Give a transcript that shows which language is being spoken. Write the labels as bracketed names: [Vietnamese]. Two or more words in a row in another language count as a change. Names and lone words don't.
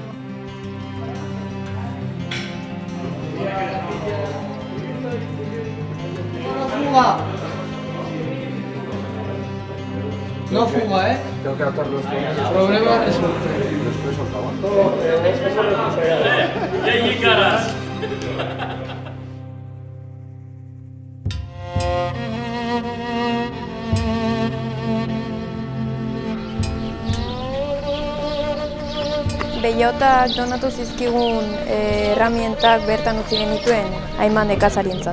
[Spanish] ¡Fuga! No fuga, ¿eh? Tengo que atar los tornillos. Problema resuelto. ¡Y ahí caras! [Basque] Bellotak donatu zizkigun herramientak bertan utzi genituen Aiman nekazarientzat.